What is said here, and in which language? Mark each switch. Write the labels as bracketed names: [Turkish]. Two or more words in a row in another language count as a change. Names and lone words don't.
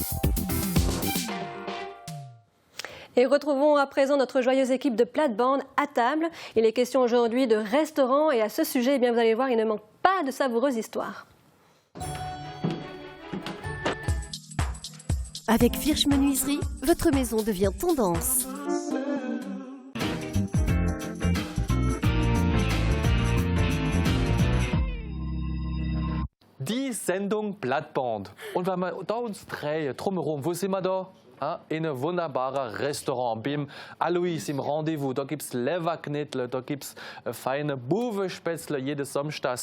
[French] Et retrouvons à présent notre joyeuse équipe de plate-bande à table. Il est question aujourd'hui de restaurants et à ce sujet, eh bien, vous allez voir, il ne manque pas de savoureuses histoires. Avec Virch Menuiserie, votre maison devient tendance. [German] Die Sendung Blattband. Und wenn wir da uns drehen, drumherum, wo sind wir da? In einem wunderbaren Restaurant. Beim Alois im Rendezvous. Da gibt es Leberknittle, da gibt es feine Buwespätzle jedes Samstags.